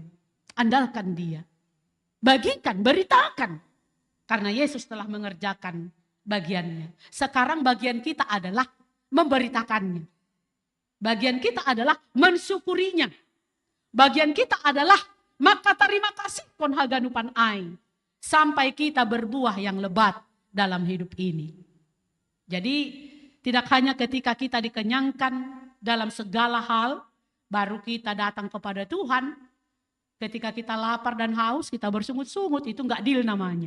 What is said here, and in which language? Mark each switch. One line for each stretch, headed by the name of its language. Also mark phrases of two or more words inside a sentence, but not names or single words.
Indonesian: Andalkan dia. Bagikan, beritakan. Karena Yesus telah mengerjakan bagiannya. Sekarang bagian kita adalah memberitakannya. Bagian kita adalah mensyukurinya. Bagian kita adalah maka terima kasih
Batak Simalungun: kon haganupan ai.
Indonesian: Sampai kita berbuah yang lebat dalam hidup ini. Jadi tidak hanya ketika kita dikenyangkan dalam segala hal, baru kita datang kepada Tuhan. Ketika kita lapar dan haus, kita bersungut-sungut, itu enggak deal namanya.